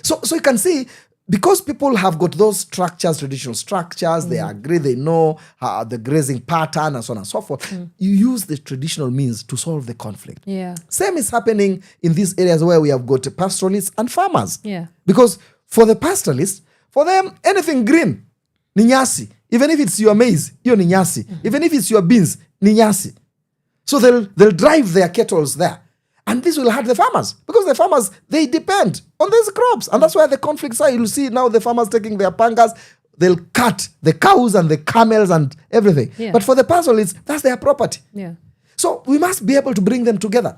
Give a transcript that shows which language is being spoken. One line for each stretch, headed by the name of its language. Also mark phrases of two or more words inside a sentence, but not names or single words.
English: So you can see, because people have got those structures, traditional structures, they agree, they know the grazing pattern and so on and so forth. You use the traditional means to solve the conflict. Same is happening in these areas where we have got pastoralists and farmers. Because for the pastoralists, for them, anything green,
Swahili: ni nyasi.
English: Even if it's your maize,
Swahili: ni nyasi.
English: Even if it's your beans,
Swahili: ni nyasi.
English: So they'll drive their kettles there. And this will hurt the farmers, because the farmers, they depend on these crops. And that's why the conflicts are. You'll see now the farmers taking their pangas, they'll cut the cows and the camels and everything. But for the pastoralists, that's their property. So we must be able to bring them together.